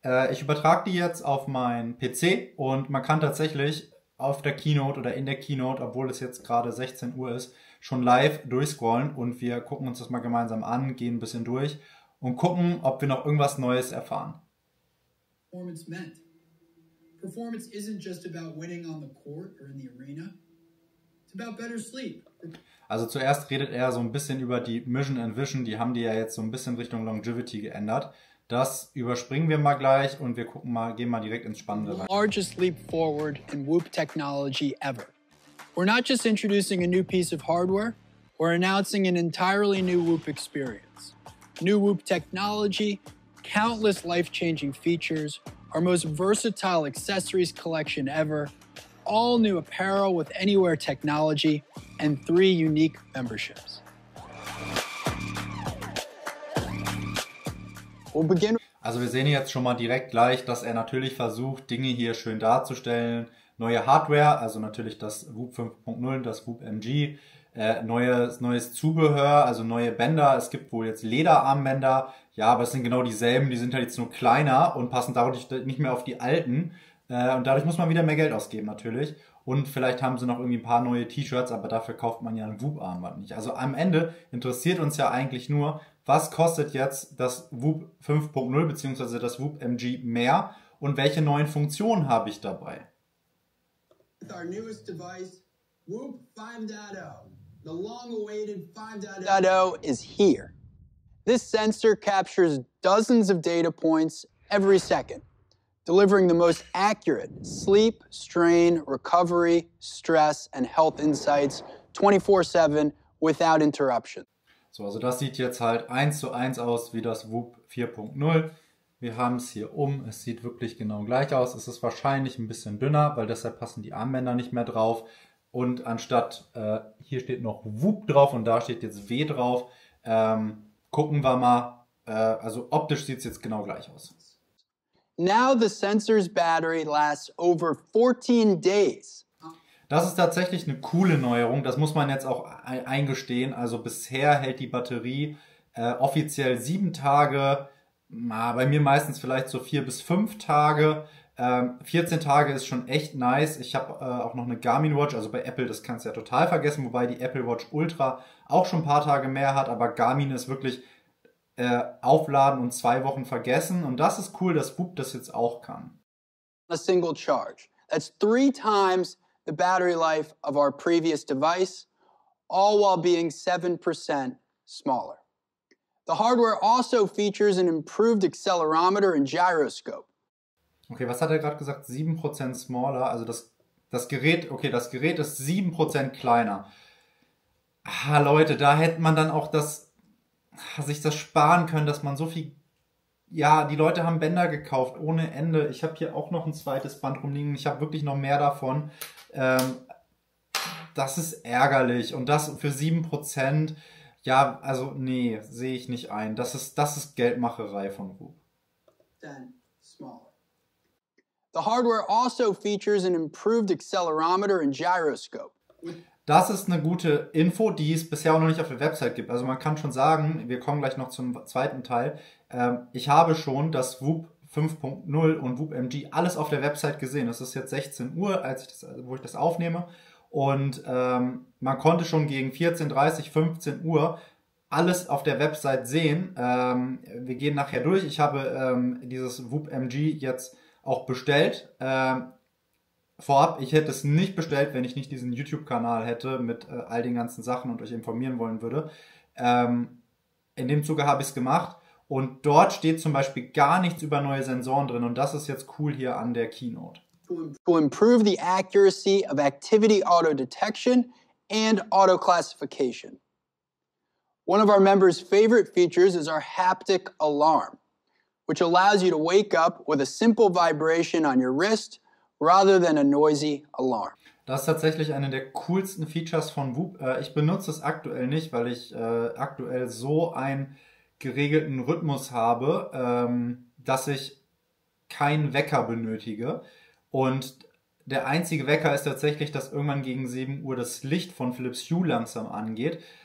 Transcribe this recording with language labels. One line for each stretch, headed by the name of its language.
German: Ich übertrage die jetzt auf meinen PC und man kann tatsächlich auf der Keynote oder in der Keynote, obwohl es jetzt gerade 16 Uhr ist, schon live durchscrollen und wir gucken uns das mal gemeinsam an, gehen ein bisschen durch und gucken, ob wir noch irgendwas Neues erfahren.
English: Performance meant. Performance isn't just about winning on the court or in the arena. It's about better sleep.
German: Also zuerst redet er so ein bisschen über die Mission and Vision, die haben die ja jetzt so ein bisschen Richtung Longevity geändert. Das überspringen wir mal gleich und wir gucken mal, gehen mal direkt ins Spannende rein.
English: Largest leap forward in Whoop technology ever. We're not just introducing a new piece of hardware, we're announcing an entirely new Whoop experience. New Whoop technology, countless life-changing features, our most versatile accessories collection ever, all new apparel with Anywhere technology, and 3 unique memberships. We'll begin.
German: Also wir sehen jetzt schon mal direkt gleich, dass er natürlich versucht, Dinge hier schön darzustellen. Neue Hardware, also natürlich das Whoop 5.0, das Whoop MG, neues Zubehör, also neue Bänder. Es gibt wohl jetzt Lederarmbänder, ja, aber es sind genau dieselben, die sind halt jetzt nur kleiner und passen dadurch nicht mehr auf die alten. Und dadurch muss man wieder mehr Geld ausgeben natürlich. Und vielleicht haben sie noch irgendwie ein paar neue T-Shirts, aber dafür kauft man ja ein Whoop-Armband nicht. Also am Ende interessiert uns ja eigentlich nur, was kostet jetzt das Whoop 5.0 bzw. das Whoop MG mehr und welche neuen Funktionen habe ich dabei?
English: With our newest device, Whoop 5.0. The long-awaited 5.0 is here. This sensor captures dozens of data points every second, delivering the most accurate sleep, strain, recovery, stress, and health insights 24/7 without interruption.
German: So, also das sieht jetzt halt 1:1 aus wie das Whoop 4.0. Wir haben es hier es sieht wirklich genau gleich aus. Es ist wahrscheinlich ein bisschen dünner, weil deshalb passen die Armbänder nicht mehr drauf. Und anstatt, hier steht noch Whoop drauf und da steht jetzt W drauf, gucken wir mal, also optisch sieht es jetzt genau gleich aus.
English: Now the sensor's battery lasts over 14 days.
German: Das ist tatsächlich eine coole Neuerung, das muss man jetzt auch eingestehen. Also bisher hält die Batterie offiziell 7 Tage, bei mir meistens vielleicht so 4 bis 5 Tage. 14 Tage ist schon echt nice. Ich habe auch noch eine Garmin Watch, also bei Apple, das kannst du ja total vergessen, wobei die Apple Watch Ultra auch schon ein paar Tage mehr hat, aber Garmin ist wirklich aufladen und 2 Wochen vergessen. Und das ist cool, dass Whoop das jetzt auch kann.
English: A single charge. That's 3 times the battery life of our previous device, all while being 7% smaller. The hardware also features an improved accelerometer and gyroscope.
German: Okay, was hat er gerade gesagt?
English: 7% smaller,
German: also das Gerät, okay, das Gerät ist 7% kleiner. Ah, Leute, da hätte man dann auch sich das sparen können, dass man so viel, ja, die Leute haben Bänder gekauft ohne Ende. Ich habe hier auch noch ein zweites Band rumliegen, ich habe wirklich noch mehr davon. Das ist ärgerlich und das für 7%, ja, also nee, sehe ich nicht ein. Das ist Geldmacherei von Whoop.
English: Then smaller. The hardware also features an improved accelerometer and gyroscope.
German: Das ist eine gute Info, die es bisher auch noch nicht auf der Website gibt. Also man kann schon sagen, wir kommen gleich noch zum zweiten Teil. Ich habe schon das Whoop 5.0 und Whoop MG alles auf der Website gesehen. Es ist jetzt 16 Uhr, wo ich das aufnehme. Und man konnte schon gegen 14:30, 15 Uhr alles auf der Website sehen. Wir gehen nachher durch. Ich habe dieses Whoop MG jetzt auch bestellt. Vorab, ich hätte es nicht bestellt, wenn ich nicht diesen YouTube-Kanal hätte mit all den ganzen Sachen und euch informieren wollen würde. In dem Zuge habe ich es gemacht und dort steht zum Beispiel gar nichts über neue Sensoren drin und das ist jetzt cool hier an der Keynote.
English: To improve the accuracy of activity auto detection and auto classification. One of our members' favorite features is our haptic alarm, which allows you to wake up with a simple vibration on your wrist rather than a noisy alarm.
German: Das ist tatsächlich eine der coolsten Features von Whoop. Ich benutze es aktuell nicht, weil ich aktuell so einen geregelten Rhythmus habe, dass ich keinen Wecker benötige. Und der einzige Wecker ist tatsächlich, dass irgendwann gegen 7 Uhr das Licht von Philips Hue langsam angeht.